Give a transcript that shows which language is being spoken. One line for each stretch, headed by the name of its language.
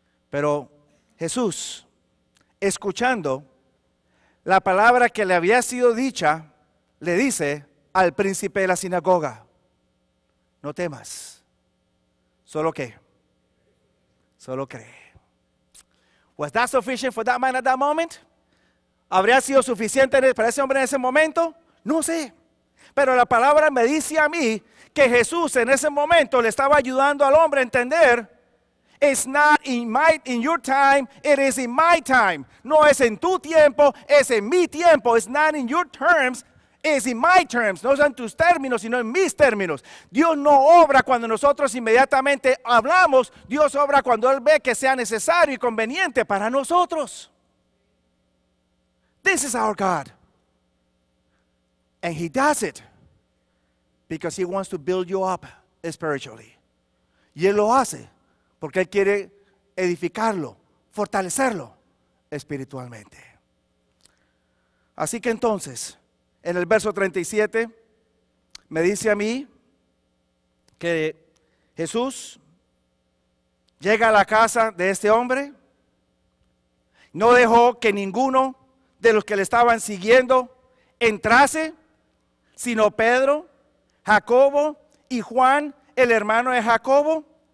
Spanish: Pero Jesús, escuchando la palabra que le había sido dicha, le dice al príncipe de la sinagoga, no temas, solo que, solo cree.
English: Was that sufficient for that man at that moment?
Spanish: ¿Habría sido suficiente para ese hombre en ese momento? No sé. Pero la palabra me dice a mí que Jesús en ese momento le estaba ayudando al hombre a entender,
English: it's not in your time, it is in my time.
Spanish: No es en tu tiempo, es en mi tiempo.
English: It's not in your terms, it's in my terms.
Spanish: No es en tus términos, sino en mis términos. Dios no obra cuando nosotros inmediatamente hablamos. Dios obra cuando Él ve que sea necesario y conveniente para nosotros.
English: This is our God. And He does it because He wants to build you up spiritually.
Spanish: Y Él lo hace porque Él quiere edificarlo, fortalecerlo espiritualmente. Así que entonces, en el verso 37, me dice a mí que Jesús llega a la casa de este hombre, no dejó que ninguno de los que le estaban siguiendo entrase, sino Pedro, Jacobo y Juan, el hermano de Jacobo.